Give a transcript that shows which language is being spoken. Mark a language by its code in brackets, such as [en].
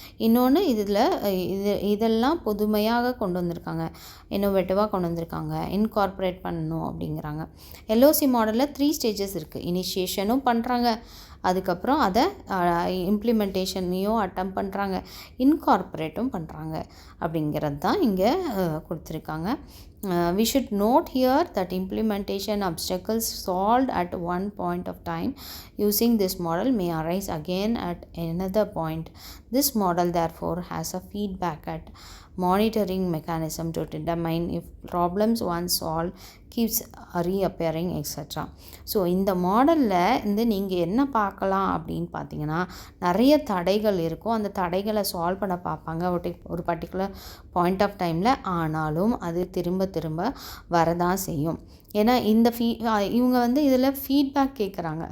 [ta] இன்னொன்று இதெல்லாம் புதுமையாக கொண்டு வந்திருக்காங்க, இன்னோவேட்டிவாக கொண்டு வந்திருக்காங்க, இன்கார்பரேட் பண்ணணும் அப்படிங்கிறாங்க. எல்ஓசி மாடலில் 3 ஸ்டேஜஸ் இருக்குது. இனிஷியேஷனும் பண்ணுறாங்க, அதுக்கப்புறம் அதை இம்ப்ளிமெண்டேஷனையும் அட்டம் பண்ணுறாங்க, இன்கார்பரேட்டும் பண்ணுறாங்க அப்படிங்கிறது தான் இங்கே கொடுத்துருக்காங்க. [en] We should note here that implementation obstacles solved at one point of time using this model may arise again at another point. This model therefore has a feedback at monitoring mechanism to determine if problems once solved keeps reappearing etc. [ta] So இந்த மாடலில் நீங்கள் என்ன பார்க்கலாம் அப்படின்னு பார்த்தீங்கன்னா, நிறைய தடைகள் இருக்கும். அந்த தடைகளை சால்வ் பண்ண பார்ப்பாங்க ஒரு பர்டிகுலர் பாயிண்ட் ஆஃப் டைமில். ஆனாலும் அது திரும்ப திரும்ப வரதான் செய்யும். ஏன்னா இவங்க வந்து இதில் ஃபீட்பேக் கேட்குறாங்க.